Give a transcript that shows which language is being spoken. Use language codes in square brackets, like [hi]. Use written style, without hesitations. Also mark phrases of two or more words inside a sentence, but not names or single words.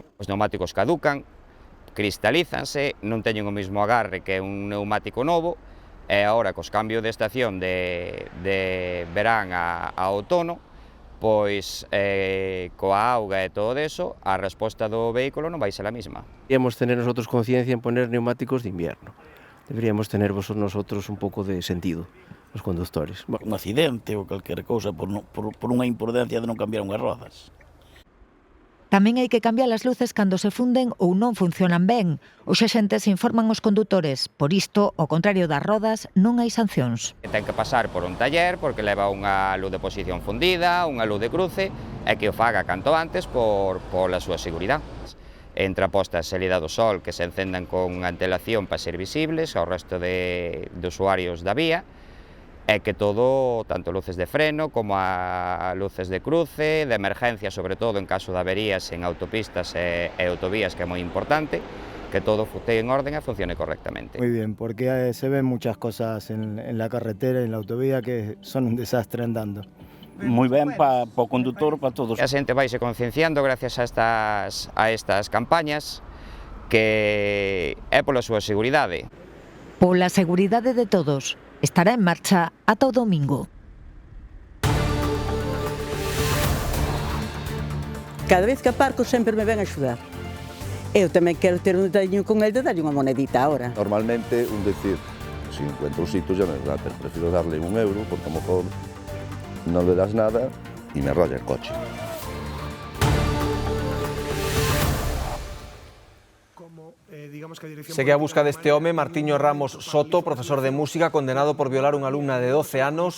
[gl] Os neumáticos caducan, cristalízanse, non teñen o mesmo agarre que un neumático novo, e agora cos cambios de estación de verán a outono, pois coa auga e todo eso, a resposta do vehículo non vai ser a mesma. [es] Deberíamos tener nosotros conciencia en poner neumáticos de invierno. Deberíamos tener nosotros [gl] un pouco de sentido, os conductores. Un accidente ou calquera cousa por unha imprudencia de non cambiar unhas rodas. Tamén hai que cambiar as luces cando se funden ou non funcionan ben. Os axentes informan os condutores. Por isto, ao contrario das rodas, non hai sancións. Ten que pasar por un taller porque leva unha luz de posición fundida, unha luz de cruce, e que o faga canto antes pola súa seguridade. Entra posta a salida do sol que se encendan con antelación para ser visibles ao resto de usuarios da vía, e que todo, tanto luces de freno como a luces de cruce, de emergencia, sobre todo en caso de averías en autopistas e autovías, que é moi importante, que todo esté en orden e funcione correctamente. [es] Muy bien, porque se ven muchas cosas en la carretera y en la autovía que son un desastre andando. [gl] Moi ben para o condutor, para todos. A xente vaise concienciando gracias a estas campañas, que é pola súa seguridade. Pola seguridade de todos. Estará en marcha ata o domingo. Cada vez que aparco sempre me ven a axudar. Eu tamén quero ter un detalliño con el de darlle unha monedita ahora. [es] Normalmente, decir, si encuentro un sitio ya me da, pero prefiero darle €1 porque a lo mejor no le das nada y me raya el coche. [gl] Segue a busca deste home Martiño Ramos Soto, profesor de música condenado por violar unha alumna de 12 anos.